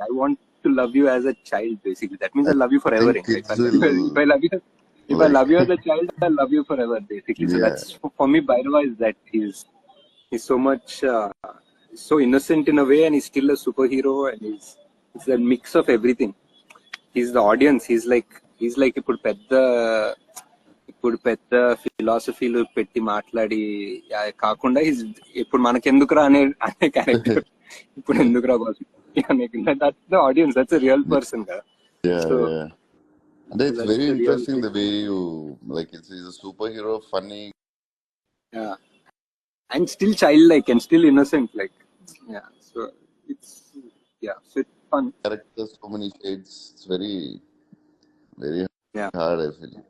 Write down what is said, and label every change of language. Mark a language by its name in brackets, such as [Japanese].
[English] I want to love you as a child, basically. That means I love you forever. If I love you as a child, I love you forever, basically. So that's for me. Bhairava is that he's so much so innocent in a way, and he's still a superhero, and it's that mix of everything. He's the audience. He's like [Telugu] ఇప్పుడు పెద్ద ఫిలాసఫీలు పెట్టి మాట్లాడి కాకుండా ఇప్పుడు మనకెందుకురా అనే character. ఇప్పుడు ఎందుకురా boss, [English] That's the audience, that's a real person కదా. And it's very interesting the way you like he's a superhero, funny, and still childlike and still innocent, like so it's fun characters, so many shades. It's very hard, I feel.